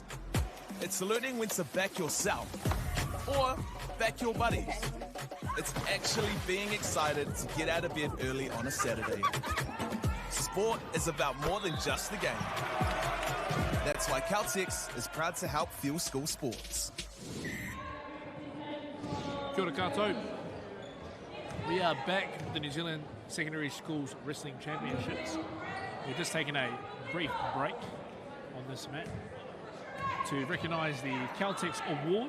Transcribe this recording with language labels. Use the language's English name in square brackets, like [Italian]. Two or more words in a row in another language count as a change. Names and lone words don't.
[English] It's learning when to back yourself or back your buddies. It's actually being excited to get out of bed early on a Saturday. Sport is about more than just the game. That's why Caltex is proud to help fuel school sports. [Māori] Kia ora koutou. [English] We are back with the New Zealand Secondary Schools Wrestling Championships. We've just taken a brief break on this match to recognise the Caltex Award.